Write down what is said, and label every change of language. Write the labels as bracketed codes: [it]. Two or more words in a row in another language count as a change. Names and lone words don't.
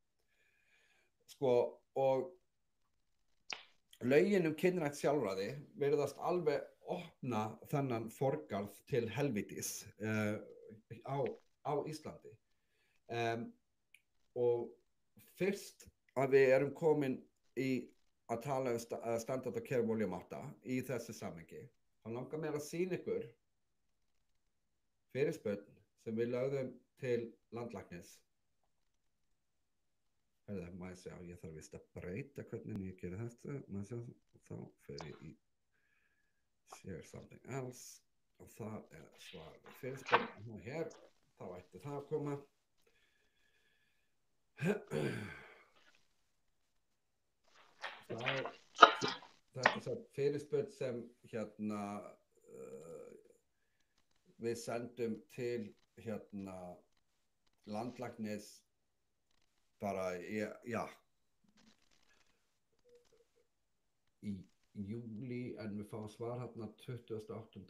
[is] Og lögin kynrænt sjálfræði virðast alveg opna þennan forgarð til helvítis á Íslandi. Og fyrst að við erum komin í að tala [en] standard of care volume 8 [is] í þessu samhengi, þá langar mér að sýna ykkur fyrirspurn sem við lögðum til landlæknis. Má ég sjá, ég þarf vist að breyta hvernig ég gerir þetta. Má ég sjá, þá fer ég í [en] share something else [is] og það svar við fyrirspurn og hér, þá ætti það að koma. Þetta er fyrirspurn sem við sendum til landlæknis bara í júli, en við fáum svar 28.